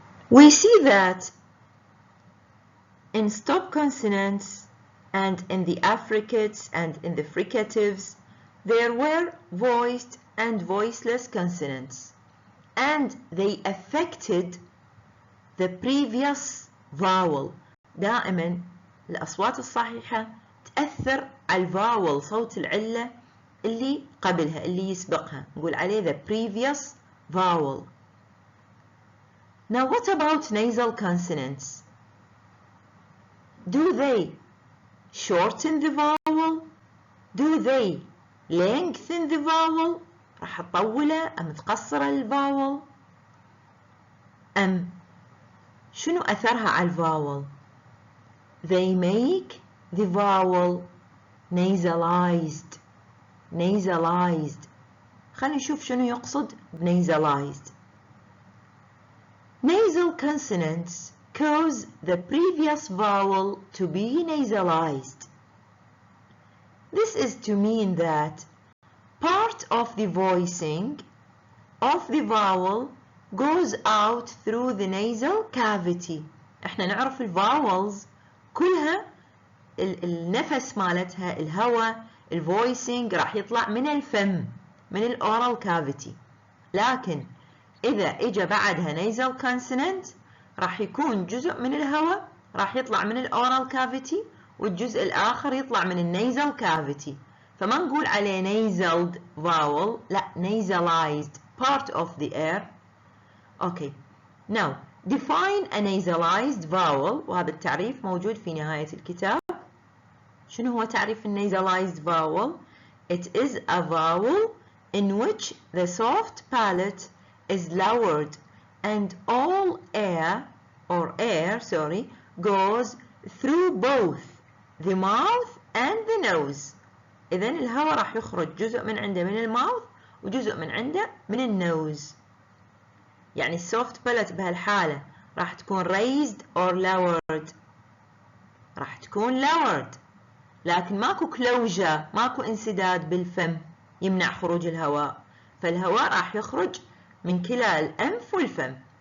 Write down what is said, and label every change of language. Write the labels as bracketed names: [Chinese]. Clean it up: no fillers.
[English] We see that in stop consonants and in the affricates and in the fricatives, there were voiced and voiceless consonants, and they affected the previous vowel. [Arabic] دائما الأصوات الصحيحة تأثر على الفاول، صوت العلة اللي قبلها اللي يسبقها، نقول عليه the previous vowel. [English] Now what about nasal consonants? Do they shorten the vowel? Do they lengthen the vowel؟ [Arabic] راح تطوله أم تقصر الفاول؟ أم شنو أثرها على الفاول؟ [English] They make the vowel nasalized. nasalized. [Arabic] خلينا نشوف شنو يقصد nasalized. [English] Nasal consonants cause the previous vowel to be nasalized. This is to mean that part of the voicing of the vowel goes out through the nasal cavity. [Arabic] احنا نعرف الفاولز كلها النفس مالتها الهواء الفويسنج راح يطلع من الفم، من الأورال كافيتي، لكن إذا إجا بعدها nasal consonant راح يكون جزء من الهواء راح يطلع من الأورال كافيتي والجزء الآخر يطلع من النيزل كافيتي، فما نقول عليه nasal vowel، لا nasalized part of the air. [English] Okay, now define a nasalized vowel، [Arabic] وهذا التعريف موجود في نهاية الكتاب. شنو هو تعريف nasalized vowel؟ [English] It is a vowel in which the soft palate is lowered and all air goes through both the mouth and the nose. [Arabic] إذن الهواء راح يخرج جزء من عنده من الماوث وجزء من عنده من النوز. يعني السوفت بالت بهالحالة راح تكون [English] raised or lowered، [Arabic] راح تكون lowered، لكن ماكو closure، ماكو انسداد بالفم يمنع خروج الهواء، فالهواء راح يخرج من كلا الأنف والفم.